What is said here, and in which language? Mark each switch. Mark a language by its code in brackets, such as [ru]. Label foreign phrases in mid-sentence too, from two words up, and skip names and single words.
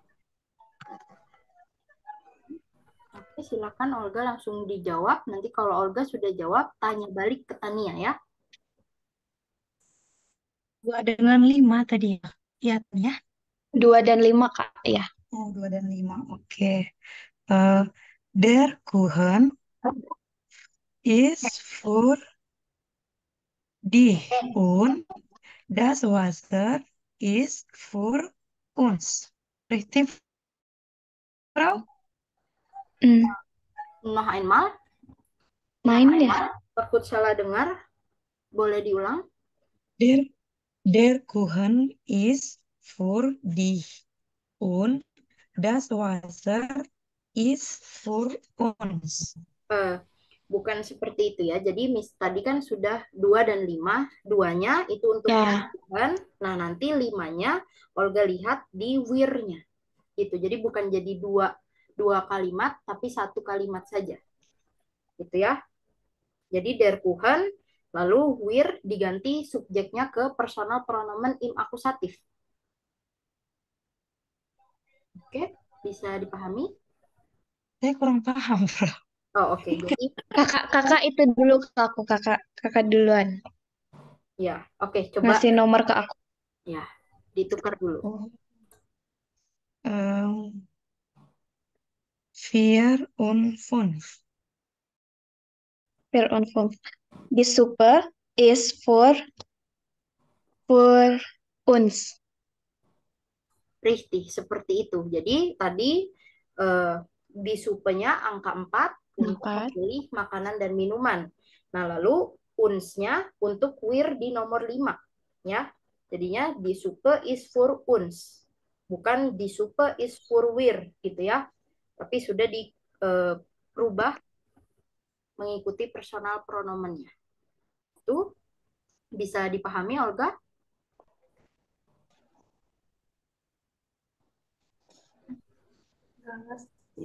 [id] Oke, silakan Olga langsung dijawab. Nanti kalau Olga sudah jawab, tanya balik ke Tania ya. 2 dengan 5 tadi ya. Iya, Tania. 2 dan 5, Kak. Ya. Oh, 2 dan 5. Oke. [de] Der Kuchen is for dich und das Wasser ist für uns. Richtig, Frau? Noch einmal. [id] Main ya? Takut salah dengar. Boleh diulang? Der Kuchen ist für dich und das Wasser ist für uns. Bukan seperti itu ya. Jadi tadi kan sudah 2 dan 5. 2-nya itu untuk Tuhan. Nah, nanti 5-nya Olga lihat di wir-nya. Gitu. Jadi bukan jadi dua kalimat, tapi 1 kalimat saja. Gitu ya. Jadi [de] der Kuchen, [id] lalu wir diganti subjeknya ke [de] personal pronomen im akusatif. [id] Oke, bisa dipahami? Saya kurang paham, Frau. Oh, oke. Jadi Kakak itu dulu ke aku, kakak duluan. ya, oke, coba Ngasih nomor ke aku. ya, ditukar dulu. [de] 4 und 5. 4 und 5. Die Suppe ist für uns. Richtig, [id] seperti itu. Jadi tadi di supenya angka 4 untuk memilih makanan dan minuman. Nah, lalu unsnya untuk wir di nomor 5. Ya. Jadinya [de] die Suppe ist für uns. [id] Bukan [de] die Suppe ist für wir [id] gitu ya. Tapi sudah dirubah mengikuti personal pronomennya. Itu bisa dipahami, Olga? Nggak ngerti.